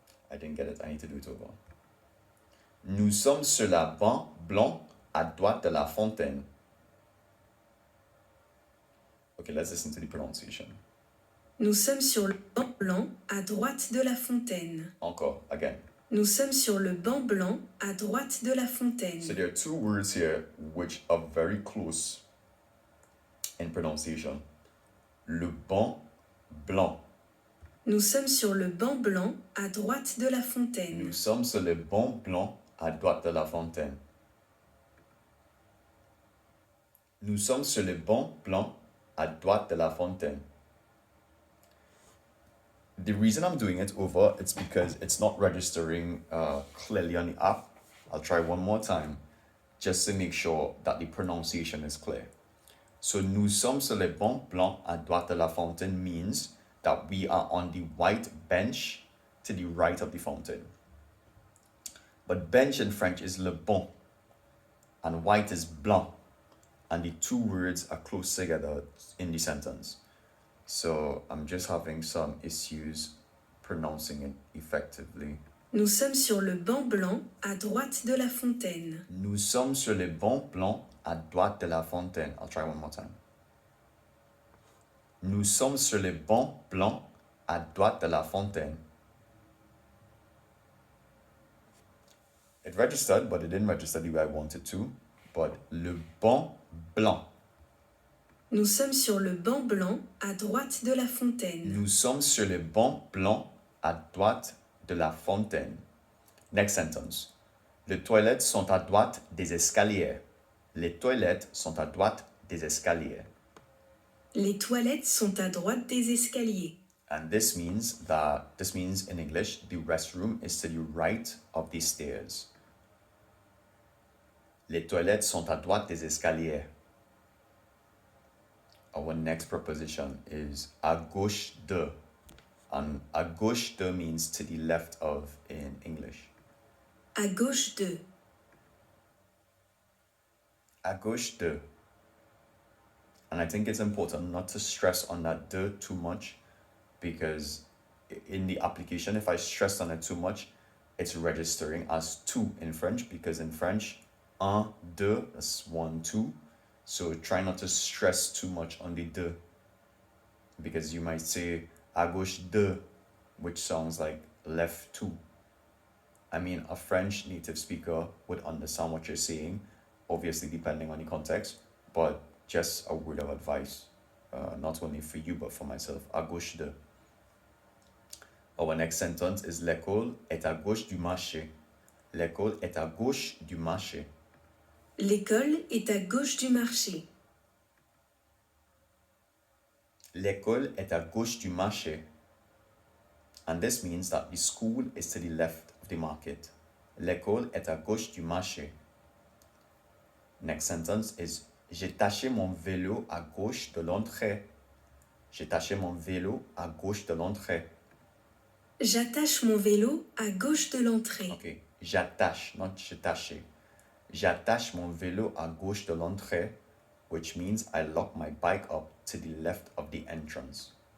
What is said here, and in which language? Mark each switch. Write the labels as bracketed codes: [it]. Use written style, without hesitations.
[en] I didn't get it. I need to do it over. [fr] Nous sommes sur la banque blanc à droite de la fontaine. [en] Okay, let's listen to the pronunciation. [fr] Nous sommes sur le banc blanc à droite de la fontaine. Encore, [en] again. [fr] Nous sommes sur le banc blanc à droite de la fontaine. [en] So there are two words here which are very close in pronunciation. [fr] Le banc blanc. Nous sommes sur le banc blanc à droite de la fontaine. Nous sommes sur le banc blanc à droite de la fontaine. Nous sommes sur le banc blanc à droite de la fontaine. [en] The reason I'm doing it over, it's because it's not registering clearly on the app. I'll try one more time just to make sure that the pronunciation is clear. So, [fr] nous sommes sur le banc blanc à droite de la fontaine [en] means that we are on the white bench to the right of the fountain. But bench in French is le banc and white is blanc, and the two words are close together in the sentence. So I'm just having some issues pronouncing it effectively. [fr] Nous sommes sur le banc blanc à droite de la fontaine. Nous sommes sur le banc blanc à droite de la fontaine. [en] I'll try one more time. [fr] Nous sommes sur le banc blanc à droite de la fontaine. [en] It registered, but it didn't register the way I wanted to. [fr] But le banc blanc. Nous sommes sur le banc blanc à droite de la fontaine. Nous sommes sur le banc blanc à droite de la fontaine. [en] Next sentence. [fr] Les toilettes sont à droite des escaliers. Les toilettes sont à droite des escaliers. Les toilettes sont à droite des escaliers. [en] And this means in English, the restroom is to the right of the stairs. [fr] Les toilettes sont à droite des escaliers. [en] Our next preposition is à gauche de. And à gauche de means to the left of in English. [fr] À gauche de. À gauche de. [en] And I think it's important not to stress on that de too much, because in the application, if I stress on it too much, it's registering as two in French, because in French, un, deux, that's one, two. So try not to stress too much on the de, because you might say à gauche de, which sounds like left two. I mean, a French native speaker would understand what you're saying, obviously depending on the context, but just a word of advice, not only for you, but for myself. [fr] À gauche de. [en] Our next sentence is [fr] l'école est à gauche du marché. L'école est à gauche du marché. L'école est à gauche du marché. L'école est à gauche du marché. [en] And this means that the school is to the left of the market. [fr] L'école est à gauche du marché. [en] Next sentence is [fr] j'ai taché mon vélo à gauche de l'entrée. J'ai taché mon vélo à gauche de l'entrée. J'attache mon vélo à gauche de l'entrée. [en] Okay, j'attache, not j'ai taché. [fr] J'attache mon vélo à gauche de l'entrée, [en] which means I lock my bike up to the left of the entrance.